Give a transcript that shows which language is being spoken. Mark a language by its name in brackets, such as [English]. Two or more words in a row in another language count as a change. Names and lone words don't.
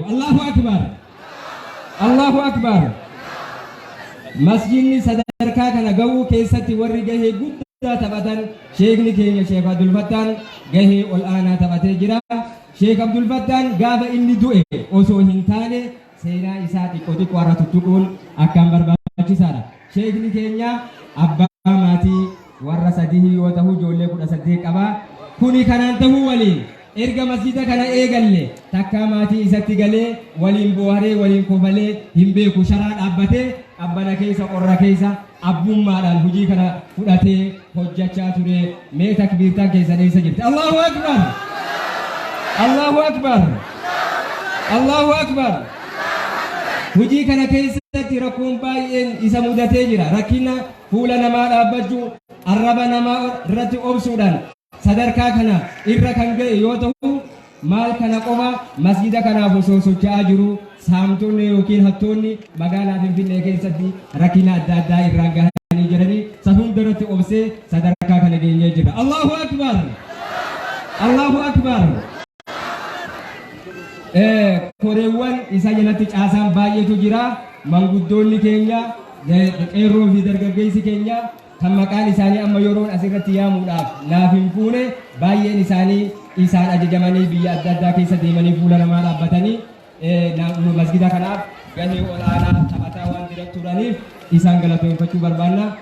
[Arabic] الله أكبر. الله أكبر. [Oromo] Masjidni sadarkaa kana gahuu keessatti warri gahee guddaa taphatan sheekni keenya Sheek Abdul Fattaan gahee ol aanaa taphatee jira. Sheek Abdul Fattaan gaafa inni du'e osoo hin taane seenaa isaa xiqqoo warra tuttuquun akkaan barbaachisaadha. Sheekni keenya abbaa maatii warra sadii yoo ta'u ijoollee 18 qaba. Kuni kanaan ta'uu waliin erga masjida kana eegalle takka maatii isatti galee waliin booharee waliin kofalee hin beeku sharaa dhaabbatee qabbana keessa qorra keessa abbummaadhaan hojii kana fudhatee hojjechaa ture. Mee takbiirtaan keessan eessa jirti? [Arabic] الله أكبر. الله أكبر. الله أكبر. [Oromo] Hojii kana keessatti rakkoon baay'een isa mudatee jira. Rakkina fuula namaa dhaabbachuu arraba namaa irratti obsuudhaan sadarkaa kana irra kan ga'e yoo ta'u maal kana qofa masjida kanaaf osoo socho'aa jiru saamtonni yookiin hattoonni magaalaa Finfinnee keessatti rakkina adda addaa irraan gahanii jiranii isa hundarratti obsee sadarkaa kana geenyee jira. [Arabic] الله أكبر. الله أكبر. [Oromo] Koreewwan isa jalatti caasaan baay'eetu jira. Manguddoonni keenya qeerroo fi dargaggeessi keenya kan maqaan isaanii amma yeroon asirratti yaamuudhaaf naaf hin fuune baay'een isaanii isaan ajajamanii biyya adda addaa keessa deemanii fuula namaa dhaabbatanii masgida kanaaf gahee olaanaa taphataa waan jiran turaniif isaan galateeffachuu barbaanna.